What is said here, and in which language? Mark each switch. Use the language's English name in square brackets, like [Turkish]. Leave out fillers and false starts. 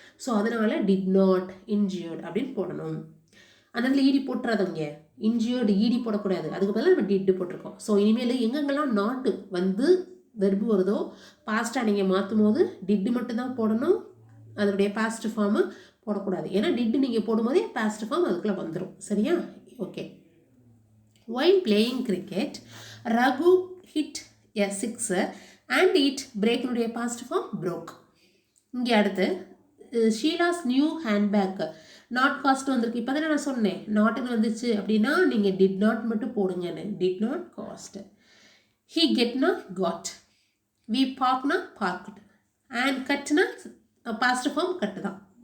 [Tamil] So அதனால் did not இன்ஜியூர்டு அப்படின்னு போடணும். அந்த இடத்துல ஈடி போட்டுறாதவங்க, இன்ஜியூர்டு ஈடி போடக்கூடாது, அதுக்கு பதிலாக நம்ம டிட்டு போட்டிருக்கோம். ஸோ இனிமேல் எங்கெங்கெல்லாம் நாட்டு வந்து வெர்பு வருதோ பாஸ்ட்டாக நீங்கள் மாற்றும் போது டிட்டு மட்டும்தான் போடணும், அதனுடைய பாஸ்ட் ஃபார்மு போடக்கூடாது. ஏன்னா டிட்டு நீங்கள் போடும்போதே பாஸ்ட் ஃபார்ம் அதுக்குள்ளே வந்துடும். சரியா? Okay. [English] While playing cricket, Raghu hit a sixer and it break-னுடைய past form broke. [Tamil] இங்கே அடுத்து Sheela's new handbag not cost வந்திருக்கு. இப்போ தானே நான் சொன்னேன் நாட்டுன்னு வந்துச்சு அப்படின்னா நீங்கள் டிட் நாட் மட்டும் போடுங்கன்னு. Did not cost. He கெட்னா God, we பார்க்னா barked, and கட்னா பாஸ்ட் ஃபார்ம் கட்டு தான்.